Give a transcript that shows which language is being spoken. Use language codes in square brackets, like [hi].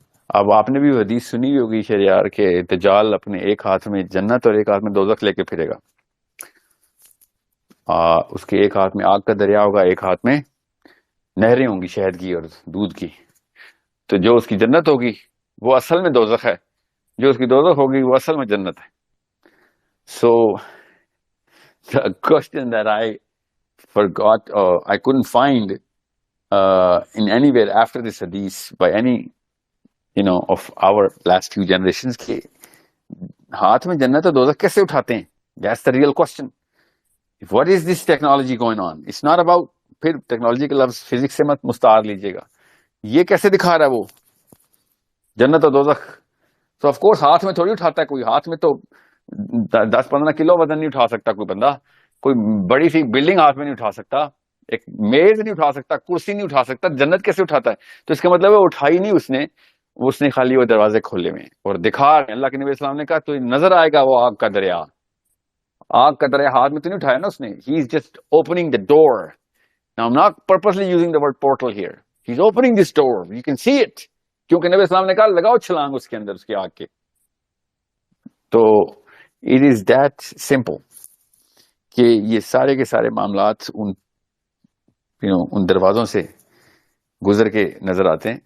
[ur] اب آپ نے بھی حدیث سنی ہوگی شہریار کے دجال اپنے ایک ہاتھ میں جنت اور ایک ہاتھ میں دوزخ لے کے پھرے گا. اس کے ایک ہاتھ میں آگ کا دریا ہوگا, ایک ہاتھ میں نہریں ہوں گی شہد کی اور دودھ کی. تو جو اس کی جنت ہوگی وہ اصل میں دوزخ ہے, جو اس کی دوزخ ہوگی وہ اصل میں جنت ہے. [en] So the question that I forgot, I couldn't find in anywhere after this hadith by any of our last few generations [ur] کہ ہاتھ میں جنت اور دوزخ کیسے اٹھاتے ہیں. [en] That's the real question. What is this technology going on? It's not about, [ur] پھر ٹیکنالوجی کے لفظ فزکس سے مت مستعار لیجیے گا. یہ کیسے دکھا رہا ہے وہ جنت اور دوزخ؟ تو آف کورس ہاتھ میں تھوڑی اٹھاتا ہے کوئی. ہاتھ میں تو 10-15 کلو وزن نہیں اٹھا سکتا کوئی بندہ. کوئی بڑی سی بلڈنگ ہاتھ میں نہیں اٹھا سکتا, ایک میز نہیں اٹھا سکتا, کرسی نہیں اٹھا سکتا. جنت کیسے اٹھاتا ہے؟ تو اس کا مطلب ہے اٹھائی نہیں اس نے خالی وہ دروازے کھولے ہوئے اور دکھا رہے ہیں. اللہ کے نبی اسلام نے کہا تو نظر آئے گا وہ آگ کا دریا. آگ کا دریا ہاتھ میں تو نہیں اٹھایا نا اس نے. [en] He is just opening the door. Now I'm not purposely using the word portal here. He's opening this door. You can see it. [ur] کیونکہ نبی اسلام نے کہا لگاؤ چھلانگ اس کے اندر, اس کی آگ کے. تو [en] it is that simple [ur] کہ یہ سارے کے سارے معاملات ان دروازوں سے گزر کے نظر آتے ہیں.